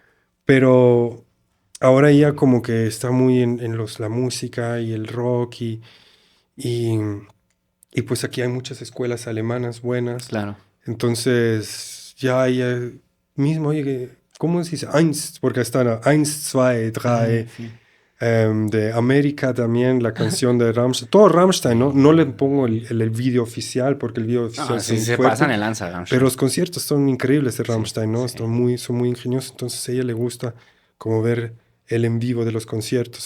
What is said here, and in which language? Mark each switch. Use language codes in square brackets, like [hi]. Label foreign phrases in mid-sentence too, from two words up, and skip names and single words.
[es] Pero ahora ella como que está muy en la música y el rock y, y pues aquí hay muchas escuelas alemanas buenas. Claro. Entonces, ya ella mismo, oye, ¿cómo se dice? [de] Eins, [es] porque están [de] eins, zwei, drei. [es] Sí. De América también, la canción de Rammstein. Todo Rammstein, ¿no? No le pongo el video oficial porque el video oficial No, es sí, muy se fuerte, pasan el lanza, Ramstein. pero los conciertos son increíbles de Rammstein, ¿no? sí. Son muy ingeniosos. Entonces a ella le gusta como ver el en vivo de los conciertos.